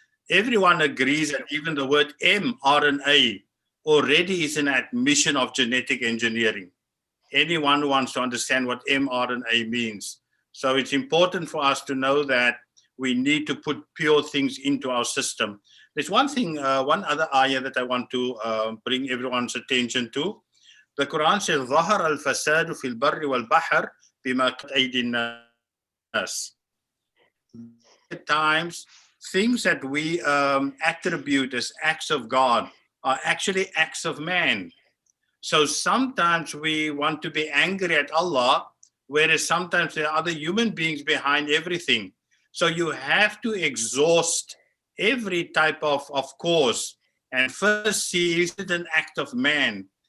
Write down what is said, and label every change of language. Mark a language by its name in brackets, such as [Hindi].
[English] Everyone agrees that even the word mRNA already is an admission of genetic engineering. Anyone who wants to understand what mRNA means. So it's important for us to know that we need to put pure things into our system. There's one thing, one other ayah that I want to bring everyone's attention to. The Quran says, [Arabic] ظهر الفساد في البر والبحر بما كسبت أيدي الناس. [English] At times, things that we attribute as acts of God are actually acts of man. So sometimes we want to be angry at Allah, whereas sometimes there are other human beings behind everything. So you have to exhaust every type of cause and first see, is it an act of man?